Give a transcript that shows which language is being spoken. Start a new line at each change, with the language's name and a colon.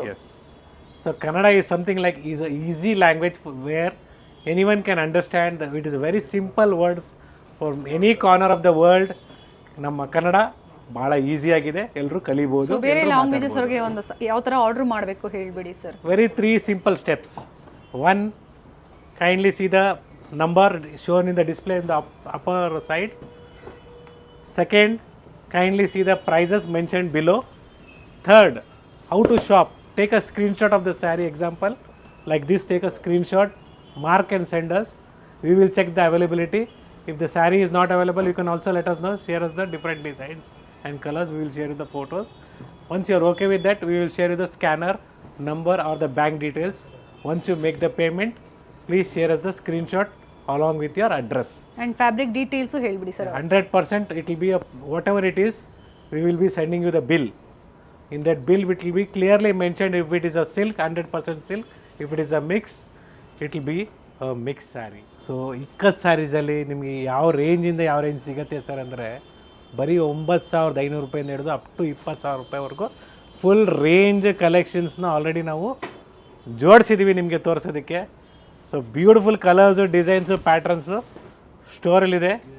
English: Yes, so Kannada is something like is a easy language where anyone can understand. It is very simple words for any corner of the world.
Kannada: ನಮ್ಮ ಕನ್ನಡ ಭಾಳ ಈಸಿಯಾಗಿದೆ, ಎಲ್ಲರೂ ಕಲಿಬೋದು. ಬೇರೆ languages ಅವ್ರಿಗೆ ಒಂದು ಯಾವ ಥರ ಆರ್ಡರ್ ಮಾಡಬೇಕು ಹೇಳಿಬಿಡಿ sir.
English: Very 3 simple steps. 1, kindly see the number shown in the display in the upper side. Second, kindly see the prices mentioned below. Third, how to shop. Take a screenshot of the saree example like this. Take a screenshot, mark and send us. We will check the availability. If the saree is not available, you can also let us know, share us the different designs and colors. We will share you the photos. Once you are okay with that, we will share you the scanner number or the bank details. Once you make the payment, please share us the screenshot along with your address.
Kannada: And fabric details ಹೇಳ್ಬಿಡಿ sir.
English: 100% it will be whatever it is, we will be sending you the bill. In that bill it will be clearly mentioned if it is a silk, 100% silk, if it is a mix, it will be a mixed saree.
Kannada: So ikat ಸ್ಯಾರೀಸಲ್ಲಿ ನಿಮಗೆ ಯಾವ ರೇಂಜಿಂದ ಯಾವ range ಸಿಗುತ್ತೆ sir ಅಂದರೆ ಬರೀ 9,500 ರೂಪಾಯಿಂದ ಹಿಡಿದು up to 20,000 ರೂಪಾಯಿವರೆಗೂ full range ಕಲೆಕ್ಷನ್ಸ್ನ already ನಾವು ಜೋಡಿಸಿದ್ದೀವಿ ನಿಮಗೆ ತೋರಿಸೋದಕ್ಕೆ. So beautiful colours, designs, patterns ಸ್ಟೋರಲ್ಲಿದೆ.